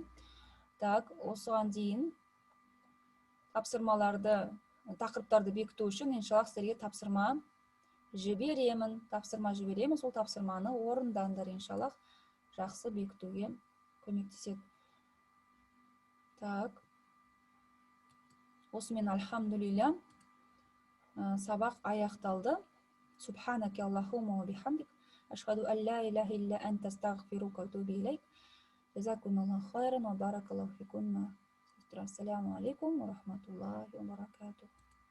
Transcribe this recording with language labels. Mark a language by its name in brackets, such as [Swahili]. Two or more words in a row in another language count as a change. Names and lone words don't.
[Kazakh] Так, осыған дейін тақырыптарды бекіту үшін иншаллах сіздерге тапсырма жіберемін. Сол тапсырманы орындаңдар иншаллах. Жақсы бекітуге көмектеседі. Так. Осымен альхамдулилля сабақ аяқталды. [Arabic] سبحانك اللهم وبحمدك أشهد أن لا إله إلا أنت أستغفرك وأتوب إليك. جزاكم الله خيرا وبارك الله فيكن. السلام عليكم ورحمة الله وبركاته.